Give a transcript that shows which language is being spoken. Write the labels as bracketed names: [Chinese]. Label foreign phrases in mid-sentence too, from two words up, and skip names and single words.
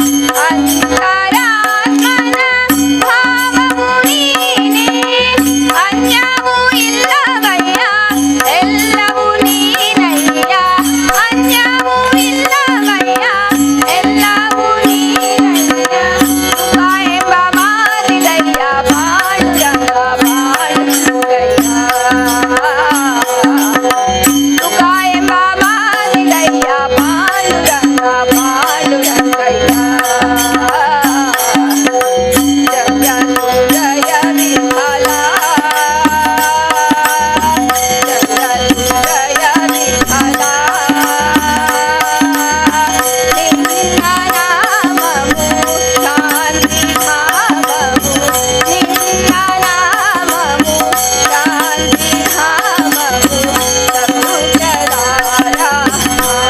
[Kannada] ಅಂತರಾತ್ಮನ ಭಾವವು ನೀನೆ ಅನ್ಯವು ಇಲ್ಲವಯ್ಯ ಎಲ್ಲವೂ ನೀನಯ್ಯ ಅನ್ಯವು ಇಲ್ಲವಯ್ಯ ಎಲ್ಲವೂ ನೀನಯ್ಯ ಕಾಯೆಂಬ ಮಾತಿದಯ್ಯ ಪಾಂಡುರಂಗ ಪಾಂಡುರಂಗಯ್ಯ ತುಕಾಯೆಂಬ ಮಾತಿದಯ್ಯ ಪಾಂಡುರಂಗ ಪಾಂಡುರಂಗಯ್ಯ [Marathi] जय तू जय विठ्ठल जय तू जय विठ्ठल [Kannada] ನಿನ್ನ ನಾಮವು ಶಾಂತಿ ಧಾಮವು ನಿನ್ನ ನಾಮವು ಶಾಂತಿ ಧಾಮವು ಸೌಖ್ಯದ ರಾಮ